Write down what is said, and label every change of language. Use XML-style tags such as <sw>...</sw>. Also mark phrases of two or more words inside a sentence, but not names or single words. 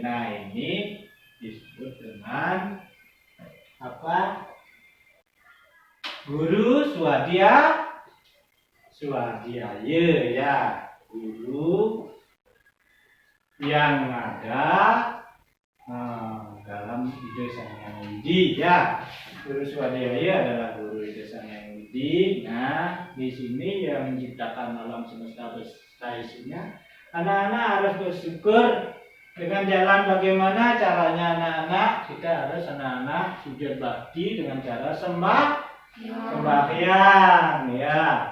<id>Nah, ini disebut dengan apa? Guru swadhyaya ya. Guru yang ada dalam Ida Sang Hyang Widi ya. Guru swadhyaya adalah guru Ida Sang Hyang Widi. Nah, di sini yang menciptakan alam semesta isinya, anak-anak harus bersyukur dengan jalan bagaimana caranya anak-anak. Kita harus anak-anak sujud bakti dengan cara sembahyang ya.</id>